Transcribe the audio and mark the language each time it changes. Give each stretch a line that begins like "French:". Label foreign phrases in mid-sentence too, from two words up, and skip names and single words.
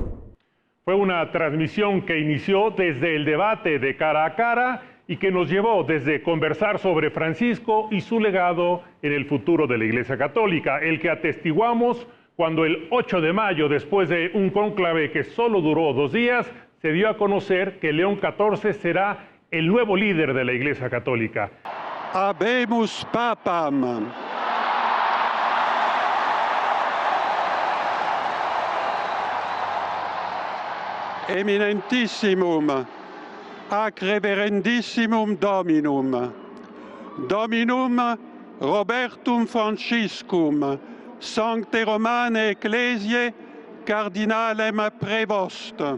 Spanish: Fue una transmisión que inició desde el debate de cara a cara y que nos llevó desde conversar sobre Francisco y su legado en el futuro de la Iglesia Católica, el que atestiguamos cuando el 8 de mayo, después de un cónclave que solo duró 2 días, se dio a conocer que León XIV será el nuevo líder de la Iglesia Católica.
Latin: Habemus papam. Eminentissimum, ac reverendissimum Dominum, Dominum Robertum Franciscum, Sancte Romane Ecclesiae, Cardinalem Prevost,